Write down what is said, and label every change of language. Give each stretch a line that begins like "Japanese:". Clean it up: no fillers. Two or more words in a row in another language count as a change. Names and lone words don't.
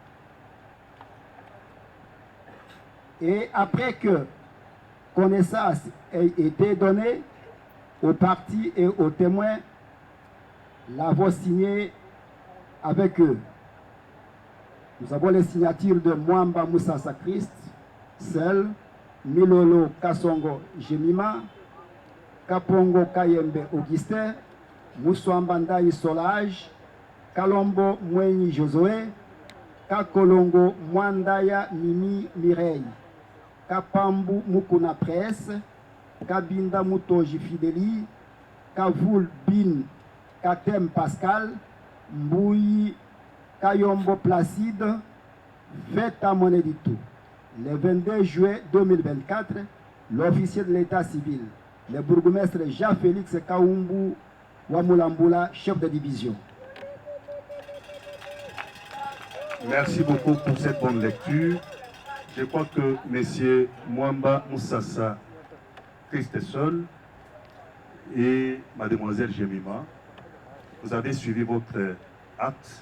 French: Et après que connaissance ait été donnée aux partis et aux témoins, l'avons signé avec eux. Nous avons les signatures de Mwamba Moussa Christ, Sel, Milolo Kasongo Jemima, Kapongo Kayembe Augustin, Moussouamba Ndayi Solage, Kalombo Mwenyi Josué, Kakolongo Mwandaya Mimi Mireille, Kapambu Mukuna Presse, Kabinda Mutoji Fideli, Kavoul Bin Katem Pascal, Mbouyi Kayombo Placide, Feta Moneditou. Le 22 juillet 2024, l'officier de l'état civil, le bourgmestre Jean-Félix Kaoumbu Wamulambula, chef de division. Merci beaucoup pour cette bonne lecture. Je crois que M. Mwamba Moussassa Christesol et Mademoiselle Jemima, vous avez suivi votre acte.